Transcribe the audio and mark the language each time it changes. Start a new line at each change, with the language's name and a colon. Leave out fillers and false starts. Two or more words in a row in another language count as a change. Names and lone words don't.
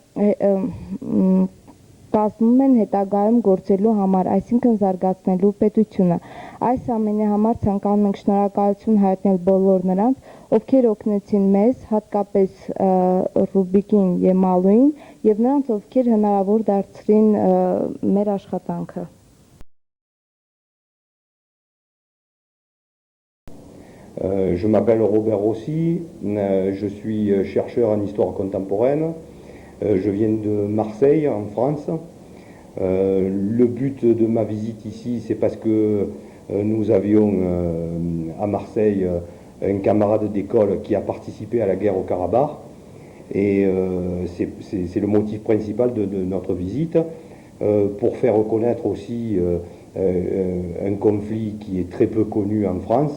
Armenian: կազմում են հետագայում գործելու համար, այսինքն զարգացնելու պետությունը։ Այս ամենի համար ցանկանում ենք շնորհակալություն հայտնել բոլոր նրանց, ովքեր օգնեցին մեզ, հատկապես Ռուբիկին և Մալուին, և նրանց, ովքեր հնարավոր դարձրին մեր աշխատանքը։
French: Je m'appelle Robert Rossi, je suis chercheur en histoire contemporaine, je viens de Marseille en France. Le but de ma visite ici, c'est parce que nous avions à Marseille un camarade d'école qui a participé à la guerre au Karabakh et c'est le motif principal de notre visite, pour faire reconnaître aussi un conflit qui est très peu connu en France.